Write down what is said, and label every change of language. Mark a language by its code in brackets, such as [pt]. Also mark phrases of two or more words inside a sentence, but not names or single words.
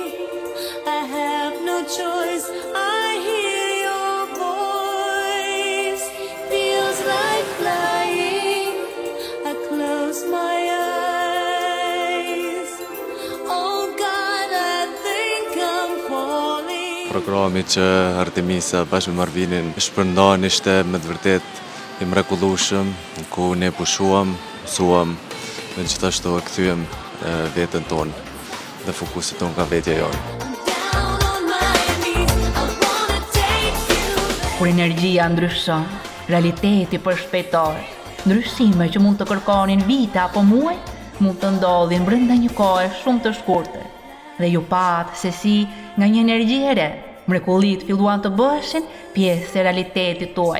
[en] I have no choice. I hear your voice. Feels like flying. I close my eyes. Oh God, I think I'm falling. [sq] Programi që Artemisa bashkë me Marvinin shpërndan ishte me të vërtet i mrekullueshëm, ku ne pushuam, mësuam dhe gjithashtu e kthyem veten tonë dhe fokusit tonë ka vetja jonë. [en] Down on my knees. I wanna take you there. [sq] Kur energjia ndryshon, realiteti përshpejtohet. Ndryshime që mund të kërkonin vite apo muaj, mund të ndodhin brenda një kohe shumë të shkurtër. Dhe ju patë se si nga një energji e re, mrekullit filluan të bëshin pjesë e realitetit tuaj.